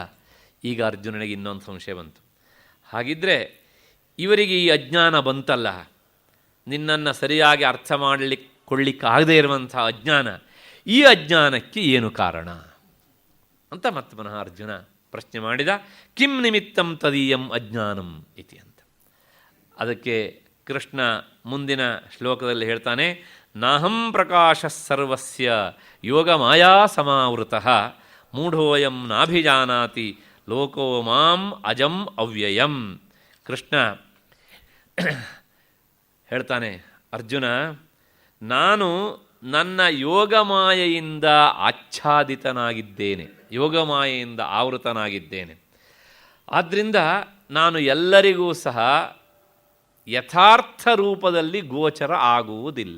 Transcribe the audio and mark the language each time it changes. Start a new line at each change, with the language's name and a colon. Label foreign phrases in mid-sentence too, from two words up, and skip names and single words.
Kannada: ಈಗ ಅರ್ಜುನನಿಗೆ ಇನ್ನೊಂದು ಸಂಶಯ ಬಂತು. ಹಾಗಿದ್ದರೆ ಇವರಿಗೆ ಈ ಅಜ್ಞಾನ ಬಂತಲ್ಲ, ನಿನ್ನನ್ನು ಸರಿಯಾಗಿ ಅರ್ಥ ಕೊಳ್ಳಿಕ್ಕಾಗದೇ ಇರುವಂಥ ಅಜ್ಞಾನ, ಈ ಅಜ್ಞಾನಕ್ಕೆ ಏನು ಕಾರಣ ಅಂತ ಮತ್ತೆ ಪುನಃ ಅರ್ಜುನ ಪ್ರಶ್ನೆ ಮಾಡಿದ.
Sanskrit: ಕಿಂ ನಿಮಿತ್ತಂ ತದೀಯಂ ಅಜ್ಞಾನಂ ಇತಿ ಅಂತ.
Kannada: ಅದಕ್ಕೆ ಕೃಷ್ಣ ಮುಂದಿನ ಶ್ಲೋಕದಲ್ಲಿ ಹೇಳ್ತಾನೆ,
Sanskrit: ನಾಹಂ ಪ್ರಕಾಶ ಸರ್ವಸ್ಯ ಯೋಗ ಮಾಯಾ ಸಮಾವೃತಃ ಮೂಢೋಯಂ ನಾಭಿಜಾನಾತಿ ಲೋಕೋ ಮಾಂ ಅಜಂ ಅವ್ಯಯಂ.
Kannada: ಕೃಷ್ಣ ಹೇಳ್ತಾನೆ, ಅರ್ಜುನ, ನಾನು ನನ್ನ ಯೋಗಮಾಯೆಯಿಂದ ಆಚ್ಛಾದಿತನಾಗಿದ್ದೇನೆ, ಯೋಗಮಾಯೆಯಿಂದ ಆವೃತನಾಗಿದ್ದೇನೆ. ಆದ್ದರಿಂದ ನಾನು ಎಲ್ಲರಿಗೂ ಸಹ ಯಥಾರ್ಥ ರೂಪದಲ್ಲಿ ಗೋಚರ ಆಗುವುದಿಲ್ಲ.